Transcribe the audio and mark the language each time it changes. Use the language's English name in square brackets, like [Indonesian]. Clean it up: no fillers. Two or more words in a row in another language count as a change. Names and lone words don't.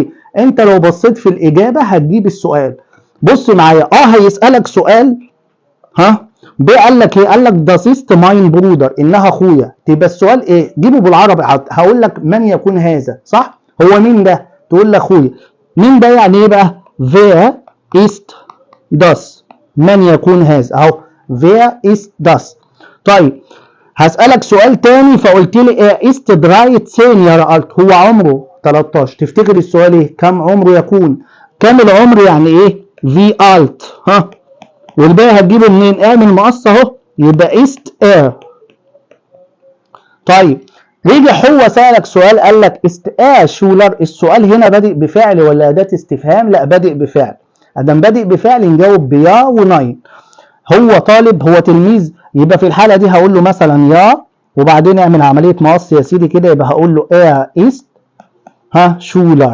[Arabic] انت لو بصيت في الاجابه هتجيب السؤال. بص معايا، هيسالك سؤال، ب قال لك ايه؟ قال لك [German] Das ist mein Bruder, [Arabic] انها اخويا، تبقى السؤال ايه؟ جيبه بالعربي. هقول لك من يكون هذا، صح؟ هو مين ده؟ تقول لي اخويا. مين ده يعني ايه بقى؟ [German] wer ist das، [Arabic] من يكون هذا اهو، [German] wer ist das. [Arabic] طيب هسألك سؤال تاني، فقلت لي ايه؟ [German] ist 13 Jahre alt، [Arabic] هو عمره 13. تفتكر السؤال ايه؟ كم عمره يكون؟ كم العمر يعني ايه؟ [German] wie alt، [Arabic] والباقي هتجيبه منين؟ من المقص اهو، يبقى [German] ist er. [Arabic] طيب رجع هو سألك سؤال قال لك [German] ist Schüler, [Arabic] السؤال هنا بادئ بفعل ولا أداة استفهام؟ لا بادئ بفعل. ادام بادئ بفعل نجاوب بيا وناين. هو طالب، هو تلميذ، يبقى في الحالة دي هقول له مثلا يا، وبعدين اعمل عملية مقص يا سيدي كده، يبقى هقول له [German] ist Schüler.